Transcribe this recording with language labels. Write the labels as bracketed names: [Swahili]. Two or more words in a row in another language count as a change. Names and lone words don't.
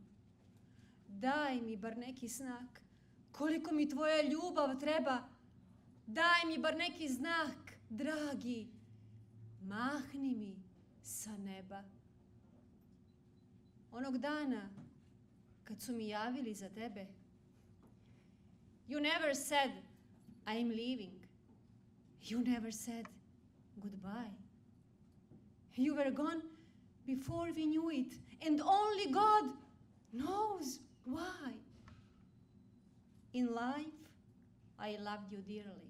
[Serbian] Daj mi bar neki znak, koliko mi tvoja ljubav treba. Daj mi bar neki znak, dragi. Mahni mi sa neba. Onog dana kad su mi javili za tebe, [English] you never said, I'm leaving. You never said goodbye. You were gone before we knew it, and only God knows why. In life, I loved you dearly.